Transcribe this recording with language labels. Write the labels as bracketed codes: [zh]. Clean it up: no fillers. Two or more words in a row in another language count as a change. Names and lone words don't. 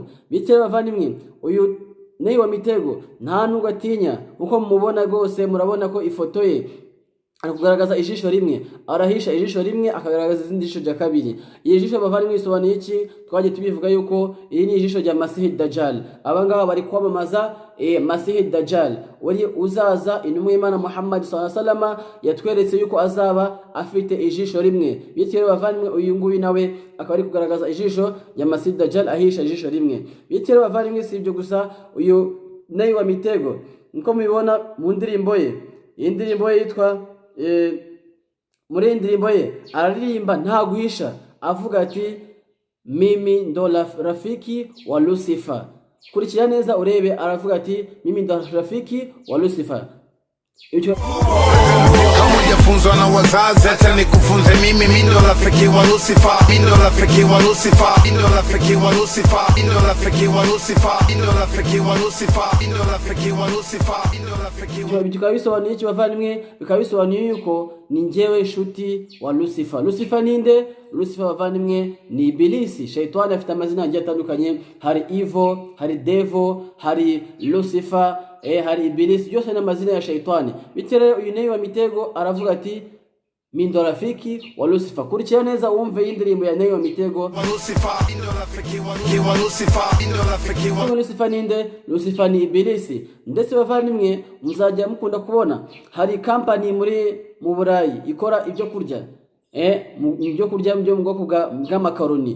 [rw] Bityo rero bavandimwe uyu Nay wa Mitego nta nubwo atinya, nkuko mubona rwose murabona ko ifoto ye ari kugaragaza ijisho rimwe, arahisha ijisho rimwe akagaragaza izindi jisho rya kabiri. Iyi jisho bavandimwe isobanuye iki? Twaje tubivuga yuko iyi ni ijisho rya Masih Dajjal. Abangaba bari kwamamaza Masih Dajjal wari uzaza, intumwa y'Imana Muhammad [ar] صلى الله عليه وسلم [rw] yatweretse yuko azaba afite ijisho rimwe. Bityo bavandimwe uyu nguyu nawe akaba ari kugaragaza ijisho rya Masih Dajjal ahisha ijisho rimwe. Bityo bavandimwe si ibyo gusa, uyu Nay wa Mitego nko mubibona mu ndirimbo ye, iyi ndirimbo ye yitwa muri indirimbo ye araririmba nta guhisha avuga ati [sw] mimi ndo rafiki wa Lucifer. [rw] Kurikira neza urebe, aravuga ati [sw] mimi ndo rafiki wa Lucifer. Kama hujafunzwa na wazazi, acha nikufunze mimi ndo rafiki wa Lucifer, mimi ndo rafiki wa Lucifer, mimi ndo rafiki wa Lucifer, mimi ndo rafiki wa Lucifer, mimi ndo rafiki wa Lucifer, mimi ndo rafiki wa Lucifer, mimi ndo rafiki wa. [rw] Bikaba bisobanuye iki bavandimwe? Bikaba bisobanuye yuko ni njyewe inshuti wa Lucifer. Lucifer ninde? Lucifer bavandimwe ni Ibilisi. Shaytani afite amazina agiye atandukanye, hari Evil, hari Devil, hari Lucifer, hari Ibilisi, byose ni amazina ya Shaytani. Bityo rero uyu Nay wa Mitego aravuga ati [sw] mimi ndo rafiki wa Lucifer. [rw] Kurikira neza wumve indirimbo ya Nay wa Mitego. Lucifer ninde? Lucifer ni Ibilisi. Ndetse bavandimwe muzajya mukunda kubona hari company mu Burayi ikora ibyo kurya, ibyo kurya byo mu bwoko bw'amakaroni.